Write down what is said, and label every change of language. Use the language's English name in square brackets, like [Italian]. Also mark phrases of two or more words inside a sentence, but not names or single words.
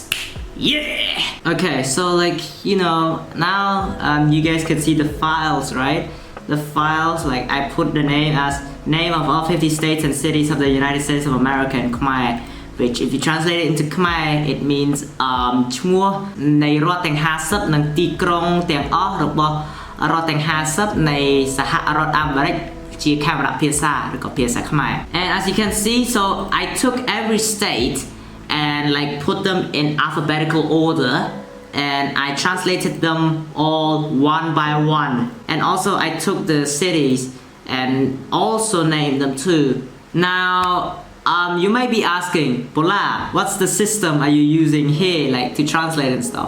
[English] Yeah! Okay, so like, you know, now you guys can see the files, right? The files, like I put the name as name of all 50 states and cities of the United States of America in Khmer, which if you translate it into Khmer, it means [Khmer] ឈ្មោះនៃរដ្ឋទាំង50និងទីក្រុងទាំងអស់របស់រដ្ឋទាំង50នៃសហរដ្ឋអាមេរិកជាខេមរៈភាសាឬក៏ភាសាខ្មែរ [English] And as you can see, so I took every state and like put them in alphabetical order and I translated them all one by one, and also I took the cities and also named them too. Now you might be asking, Bola, what's the system are you using here like to translate and stuff?